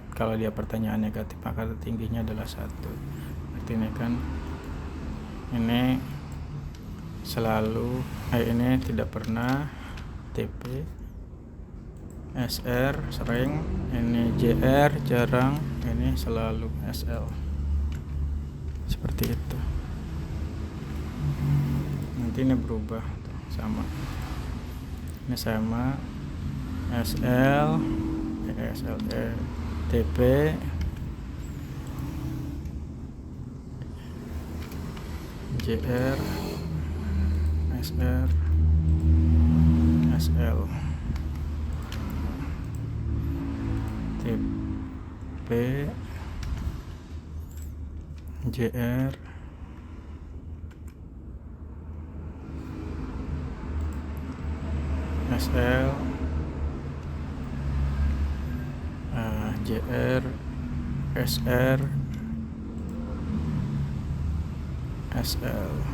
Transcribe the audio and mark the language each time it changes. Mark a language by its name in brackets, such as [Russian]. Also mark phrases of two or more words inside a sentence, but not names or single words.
[Indonesian] Kalau dia pertanyaan negatif maka tertingginya adalah 1. Berarti ini kan ini selalu, ini tidak pernah, TP, SR sering, ini JR jarang, ini selalu SL. Seperti itu. Nanti ini berubah tuh, sama. Ini sama SL, TP, JR, SR, SL, TP, JR, SL, JR, SR, SL.